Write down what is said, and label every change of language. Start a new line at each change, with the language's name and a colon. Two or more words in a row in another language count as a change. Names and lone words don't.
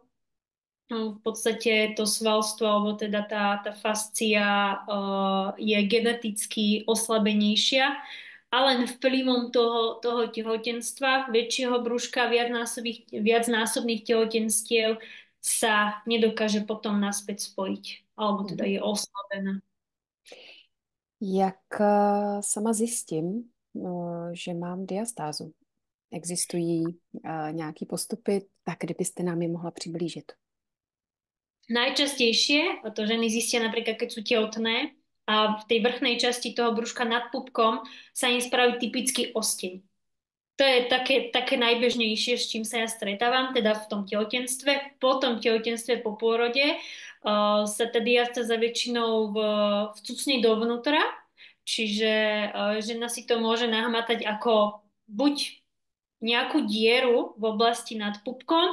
Slovak: No, v podstate to svalstvo, alebo teda tá fascia je geneticky oslabenejšia a len vplyvom toho tehotenstva, väčšieho brúška, viacnásobných tehotenstiev sa nedokáže potom naspäť spojiť, alebo teda Mhm. je oslabená.
Czech: Jak sama zjistím, že mám diastázu? Existují nějaké postupy, tak kdybyste nám je mohla přiblížit.
Slovak: Najčastejšie to ženy zistia napríklad, keď sú tehotné a v tej vrchnej časti toho brúška nad pupkom sa im spraví typický osteň. To je také najbežnejšie, s čím sa ja stretávam, teda v tom tehotenstve. Po tom tehotenstve, po pôrode sa tá diastáza väčšinou vcucne dovnútra, Čiže žena si to môže nahmatať ako buď nejakú dieru v oblasti nad pupkom.